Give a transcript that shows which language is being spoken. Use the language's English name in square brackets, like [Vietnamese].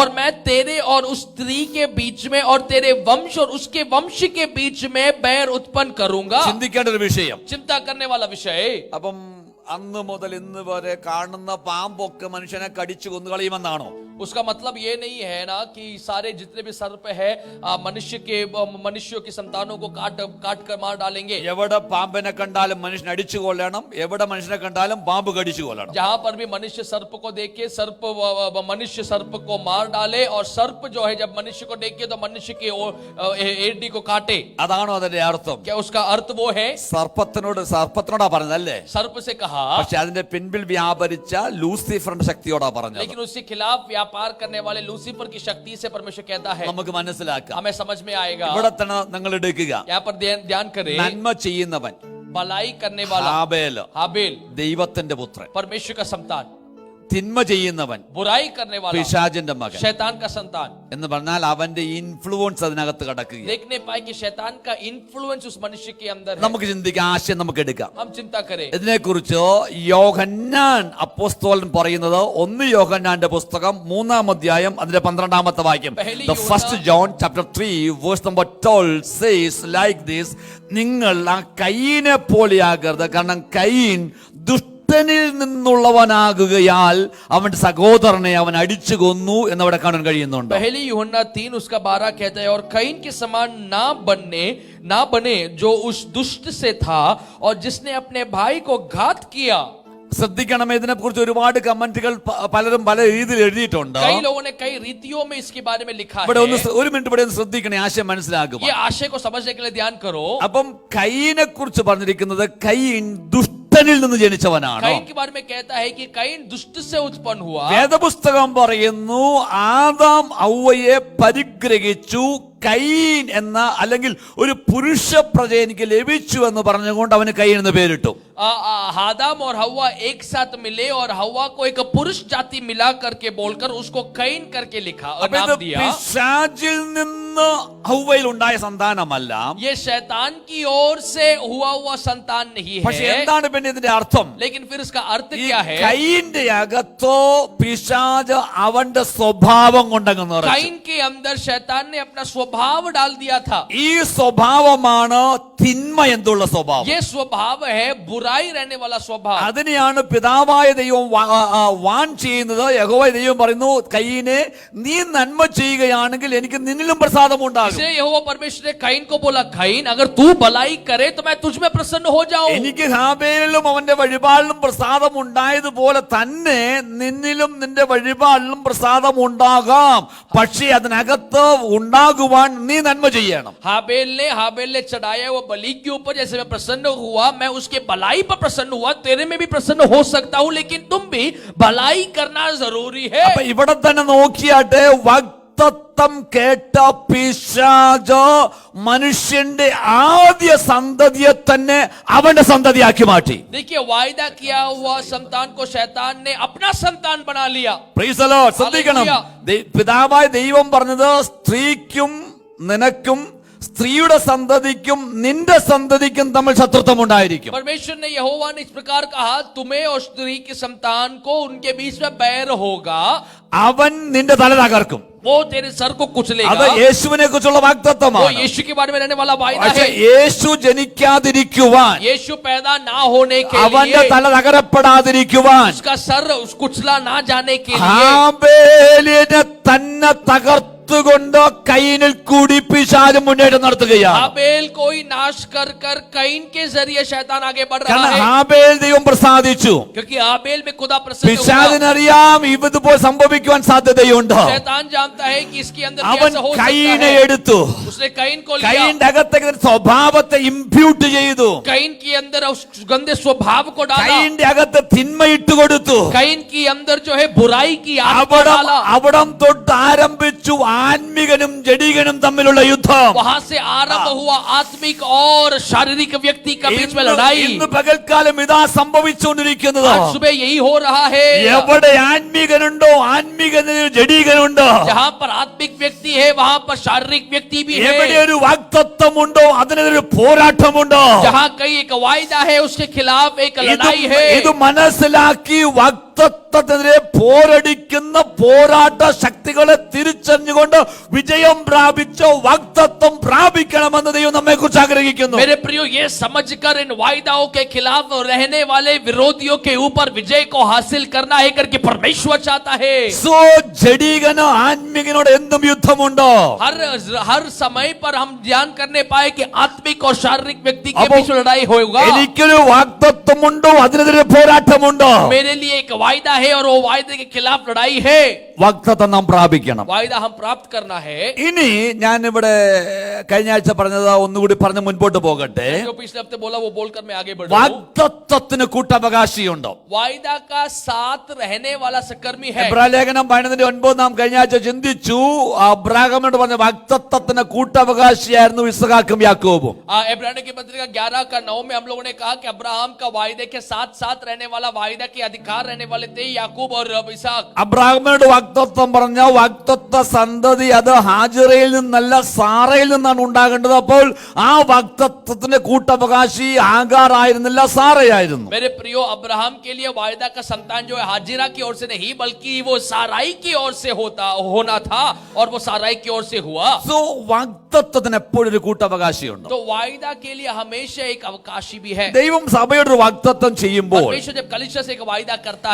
[Hindi] और मैं तेरे और उस स्त्री के बीच में और तेरे वंश और उसके वंश के बीच में बैर उत्पन्न करूंगा. [Malayalam] ചിന്തിക്കേണ്ട ഒരു വിഷയം. [Hindi] चिंता करने वाला विषय. [Malayalam] അപ്പം അന്ന് മുതൽ ഇന്ന് വരെ കാണുന്ന പാമ്പൊക്കെ മനുഷ്യനെ കടിച്ചു കൊന്നുകളയുമെന്നാണോ? [Hindi] उसका मतलब ये नहीं है ना कि सारे जितने भी सर्प है मनुष्यों की संतानों को काट कर मार डालेंगे। [Malayalam] എവിടെ പാമ്പിനെ കണ്ടാലും മനുഷ്യൻ അടിച്ചു കൊല്ലണം, എവിടെ മനുഷ്യനെ കണ്ടാലും പാമ്പ് കടിച്ചു കൊല്ലണം. [Hindi] जहां पर भी मनुष्य सर्प को देखे मनुष्य सर्प को मार डाले, और सर्प जो है जब मनुष्य को देखे तो मनुष्य की एड़ी को काटे. [Malayalam] അതാണോ അതിന്റെ അർത്ഥം? [Hindi] क्या उसका अर्थ वो है? [Malayalam] സർപ്പത്തിനോടാ പറഞ്ഞതല്ലേ? [Hindi] सर्प से कहा, [Malayalam] പക്ഷെ അതിന്റെ പിൻപിൽ വ്യാപരിച്ച ലൂസിഫറിന്റെ ശക്തിയോടാ പറഞ്ഞത്. [Hindi] लेकिन उसके खिलाफ व्यापार करने वाले लूसीफर की शक्ति से परमेश्वर कहता है. [Malayalam] നമുക്ക് മനസ്സിലാക്കാം, [Hindi] हमें समझ में आएगा. [Malayalam] ഇവിടെ തന്നെ നിങ്ങൾ എടുക്കുക, [Hindi] यहाँ पर ध्यान करें. [Malayalam] നന്മ ചെയ്യുന്നവൻ [Hindi] भलाई करने वाला हाबेल [Malayalam] ദൈവത്തിന്റെ പുത്രൻ, [Hindi] परमेश्वर का संतान. [Malayalam] തിന്മ ചെയ്യുന്നവൻ [Hindi] बुराई करने वाला [Malayalam] പിശാചിന്റെ മകൻ. [Hindi] शैतान का संतान. [Malayalam] എന്ന് പറഞ്ഞാൽ അവന്റെ ഇൻഫ്ലുവൻസ് അതിനകത്ത് കിടക്കുക. [Hindi] देखने पाए कि शैतान का इन्फ्लुएंस उस मनुष्य के अंदर है. [Malayalam] നമുക്ക് ചിന്തിക്കാം, ആശയം നമുക്ക് എടുക്കാം. [Hindi] हम चिंता करें. [Malayalam] ഇതിനെക്കുറിച്ച് യോഹന്നാൻ അപ്പോസ്തലൻ പറയുന്നത് 1 യോഹന്നാന്റെ പുസ്തകം 3-ാം അധ്യായം അതിന്റെ 12-ാമത്തെ വാക്യം. [English] The first John chapter 3 verse number 12 says like this: [Malayalam] നിങ്ങൾ ആ കയീനെ പോലെയാകരുത്, കാരണം കയീൻ ദുഷ്ടനിൽ നിന്നുള്ളവനാകുകയാൽ അവന്റെ സഹോദരനെ അവൻ അടിച്ചു കൊന്നു എന്നവിടെ കാണാൻ കഴിയുന്നുണ്ട്. [Hindi] पहली यूहन्ना 3 उसका 12 कहता है, और कईन के समान ना बने जो उस दुष्ट से था और जिसने अपने भाई को घात किया. [Malayalam] ശ്രദ്ധിക്കണം, ഇതിനെ കുറിച്ച് ഒരുപാട് കമന്റുകൾ പലരും പല രീതിയിൽ എഴുതിയിട്ടുണ്ട്. [Hindi] कई लोगों ने कई रीतियों में इसके बारे में लिखा [Malayalam] ഇവിടെ [Hindi] है. [Malayalam] ഒരു മിനിറ്റ് ഇവിടെ ശ്രദ്ധിക്കണേ, ആശയം മനസ്സിലാക്കുക. [Hindi] ये आशय को समझने के लिए ध्यान करो. [Malayalam] അപ്പം കയീനെ കുറിച്ച് പറഞ്ഞിരിക്കുന്നത് കയീൻ ദുഷ്ടനിൽ നിന്ന് ജനിച്ചവനാണ്. [Hindi] कईन के बारे में कहता है कि कईन दुष्ट से उत्पन्न हुआ. [Malayalam] വേദപുസ്തകം പറയുന്നു ആദാം ഹവ്വയെ പരിഗ്രഹിച്ചു, കയീൻ എന്ന അല്ലെങ്കിൽ ഒരു പുരുഷ പ്രജ എനിക്ക് ലഭിച്ചു എന്ന് പറഞ്ഞുകൊണ്ട് അവന് കയീൻ എന്ന് പേരിട്ടു. [Hindi] आदम और हव्वा एक साथ मिले और हव्वा को एक पुरुष जाति मिला करके बोलकर उसको कईन करके लिखा और नाम दिया. [Malayalam] പിശാചിൽ നിന്ന് ഹവ്വയിൽ ഉണ്ടായ സന്താനമല്ല, [Hindi] ये शैतान की ओर से हुआ संतान नहीं [Malayalam] പക്ഷെ [Hindi] है. [Malayalam] എന്താണ് പിന്നെ ഇതിന്റെ അർത്ഥം? [Hindi] लेकिन फिर इसका अर्थ क्या है? [Malayalam] കയീന്റെ അകത്തോ പിശാച് അവന്റെ സ്വഭാവം കൊണ്ടങ്ങ് നിറച്ചു. [Hindi] कईन के अंदर शैतान ने अपना स्वभाव डाल दिया था. [Malayalam] ഈ സ്വഭാവമാണ് തിന്മ എന്നുള്ള സ്വഭാവം. [Hindi] ये स्वभाव है बुराई रहने वाला स्वभाव. [Malayalam] അതിനെയാണ് പിതാവായ ദൈവം വാൺ ചെയ്യുന്നത്. യഹോവ ദൈവം പറയുന്നു, കയീനെ നീ നന്മ ചെയ്യുകയാണെങ്കിൽ എനിക്ക് നിന്നിലും പ്രസാദം ഉണ്ടാകും. [Hindi] इसलिए यहोवा परमेश्वर ने कईन को बोला, कईन अगर तू भलाई करे तो मैं तुझ में प्रसन्न हो जाऊं. [Malayalam] എനിക്ക് ഹാബേലിലും അവന്റെ വഴിപാടിലും പ്രസാദം ഉണ്ടായതുപോലെ തന്നെ നിന്നിലും നിന്റെ വഴിപാടിലും പ്രസാദം ഉണ്ടാകാം. പക്ഷേ അതിനകത്ത് ഉണ്ടാകുവാൻ നീ നന്മ ചെയ്യണം. [Hindi] हाबेल ने चढ़ाया वो बलि के ऊपर जैसे मैं प्रसन्न हुआ, मैं उसके भलाई पर प्रसन्न हुआ, तेरे में भी प्रसन्न हो सकता हूं, लेकिन तुम भी भलाई करना जरूरी है. [Malayalam] അപ്പൊ ഇവിടെ തന്നെ നോക്കിയാട്ടെ, വാഗ്ദത്തം കേട്ട പിശാച് മനുഷ്യന്റെ ആദ്യ സന്തതിയെ തന്നെ അവന്റെ സന്തതിയാക്കി മാറ്റി. [Hindi] देखिए, वायदा किया हुआ संतान को शैतान ने अपना संतान बना लिया. [English] Praise the lord. [Malayalam] ശ്രദ്ധിക്കണം, പിതാവായ ദൈവം പറഞ്ഞത് സ്ത്രീക്കും നിനക്കും സ്ത്രീയുടെ സന്തതിക്കും നിന്റെ സന്തതിക്കും തമ്മിൽ ശത്രുത്വം ഉണ്ടായിരിക്കും. [Hindi] परमेश्वर ने यहोवा ने इस प्रकार कहा, तुम्हें और स्त्री के संतान को उनके बीच में बैर होगा, [Malayalam] അവൻ നിന്റെ തല തകർക്കും. [Hindi] वो तेरे सर को कुचलेगा. [Malayalam] അത് യേശുവിനെ കുറിച്ചുള്ള [Hindi] वो [Malayalam] വാഗ്ദത്തമാണ്. [Hindi] यीशु के बारे में रहने वाला वायदा [Malayalam] പക്ഷേ [Hindi] है. [Malayalam] യേശു ജനിക്കാതിരിക്കുവാൻ, [Hindi] यीशु पैदा ना होने के [Malayalam] അവന്റെ [Hindi] लिए, [Malayalam] തല തകരപ്പെടാതിരിക്കുവാൻ [Hindi] उसका सर कुचला ना जाने के लिए [Malayalam] ഹാബേലിനെ തന്നെ തകർത്തുകൊണ്ട് കയീനിൽ കൂടി പിശാച് മുന്നേറ്റം നടത്തുകയാണ്. [Hindi] हाबेल को ही नाश कर कईन के जरिए शैतान आगे बढ़ रहा [Malayalam] കാരണം [Hindi] है. [Malayalam] ഹാബേൽ ദൈവം പ്രസാദിച്ചു. [Hindi] क्योंकि हाबेल में खुदा प्रसन्न हुआ. [Malayalam] പിശാചിനറിയാം ഇതുപോലെ സംഭവിക്കുവാൻ സാധ്യതയുണ്ട്. [Hindi] शैतान जानता है कि इसके अंदर [Malayalam] അവൻ [Hindi] कैसा हो सकता [Malayalam] കയീനെ [Hindi] है. [Malayalam] എടുത്തു, [Hindi] उसने कईन को लिया. [Malayalam] കയീന്റെ അകത്തേക്ക് സ്വഭാവത്തെ ഇംപ്യൂട്ട് ചെയ്തു. [Hindi] कईन के अंदर उस गंदे स्वभाव को डाला. [Malayalam] കയീന്റെ അകത്ത് തിന്മ ഇട്ടുകൊടുത്തു. [Hindi] कईन के अंदर जो है बुराई की आत्मा डाला. [Malayalam] അവിടം തൊട്ട് ആരംഭിച്ചു ആത്മികനും ജഡികനും തമ്മിലുള്ള യുദ്ധം. [Hindi] वहां से आरंभ हुआ आत्मिक और शारीरिक व्यक्ति का बीच में लड़ाई. [Malayalam] ഇന്ന് പകൽക്കാലം ഇതാ സംഭവിച്ചുകൊണ്ടിരിക്കുന്നത്. [Hindi] आज सुबह यही हो रहा है. [Malayalam] എവിടെ ആത്മികനുണ്ടോ ആത്മികനിൽ ജഡികനുണ്ടോ. [Hindi] जहां पर आत्मिक व्यक्ति है वहां पर शारीरिक व्यक्ति भी [Malayalam] എവിടെ [Hindi] है. [Malayalam] ഒരു വാഗ്ദത്തമുണ്ടോ അതിനൊരു പോരാട്ടമുണ്ടോ. [Hindi] जहां कई एक वायदा है उसके खिलाफ एक लड़ाई है. [Malayalam] ഇത് മനസ്സിലാക്കി വാഗ്ദത്തം വാഗ്ദത്തത്തിനെതിരെ പോരടിക്കുന്ന പോരാട്ട ശക്തികളെ തിരിച്ചറിഞ്ഞുകൊണ്ട് വിജയം പ്രാപിച്ചോ വാഗ്ദത്തം പ്രാപിക്കണമെന്ന് ദൈവം നമ്മെ കുറിച്ച് ആഗ്രഹിക്കുന്നു. [Hindi] मेरे प्रियो, ये समझकर इन वायदाओं के खिलाफ रहने वाले विरोधियों के ऊपर विजय को हासिल करना है करके परमेश्वर चाहता है. [Malayalam] സോ ജഡികനോ ആത്മികനോട് എന്തും യുദ്ധമുണ്ടോ? [Hindi] हर समय पर हम ध्यान करने पाए कि आत्मिक और शारीरिक व्यक्ति के बीच लड़ाई होगा. [Malayalam] എനിക്കൊരു വാഗ്ദത്തമുണ്ടോ, അതിനെതിരെ പോരാട്ടമുണ്ടോ? [Hindi] मेरे लिए एक वायदा है और वो वायदे के खिलाफ लड़ाई है. [Malayalam] വാഗ്ദത്തം നാം പ്രാപിക്കണം. [Hindi] वायदा हम प्राप्त करना है. [Malayalam] ഇനി ഞാൻ ഇവിടെ കഴിഞ്ഞ ആഴ്ച പറഞ്ഞത് ഒന്നുകൂടി പറഞ്ഞ് മുൻപോട്ട് പോകട്ടെ. [Hindi] जो पिछले हफ्ते बोला वो बोलकर मैं आगे बढ़ूं. [Malayalam] വാഗ്ദത്തത്തിന് കൂട്ടവകാശിയുണ്ടോ? [Hindi] वायदा का साथ रहने वाला सकर्मी है. [Malayalam] എബ്രായ ലേഖനം 12:9 നാം കഴിഞ്ഞ ആഴ്ച ചിന്തിച്ചു. അബ്രാഹാമിനോട് പറഞ്ഞ വാഗ്ദത്തത്തിന് കൂട്ടവകാശിയായിരുന്നു ഇസ്ഹാക്കും യാക്കോബും. [Hindi] इब्रानियों की पत्री का 11:9 में हम लोगों ने कहा कि अब्राहम का वायदे के साथ साथ रहने वाला, वायदा के अधिकार रहने वाले थे याकूब और इसहाक. [Malayalam] അബ്രാഹാമിനോട് വാഗ്ദത്തം പറഞ്ഞ വാഗ്ദത്ത സന്തതി അത് ഹാജിറയിൽ നിന്നല്ല സാറയിൽ നിന്നാണ് ഉണ്ടാകേണ്ടത്. അപ്പോൾ ആ വാഗ്ദത്തത്തിന്റെ കൂട്ടവകാശി ആഗാർ ആയിരുന്നില്ല, സാറയായിരുന്നു. [Hindi] मेरे प्रियो, अब्राहम के लिए वायदा का संतान जो है हाजिरा की ओर से नहीं बल्कि वो साराई की ओर से होना था और वो साराई की ओर से हुआ. [Malayalam] സോ വാഗ്ദത്തത്തിന് എപ്പോഴും ഒരു കൂട്ടവകാശിയുണ്ട്. [Hindi] तो वायदा के लिए हमेशा एक अवकाशी भी है. [Malayalam] ദൈവം സഭയുടെ വാഗ്ദത്തം ചെയ്യുമ്പോൾ [Hindi] परमेश्वर जब कलीसिया से एक वायदा करता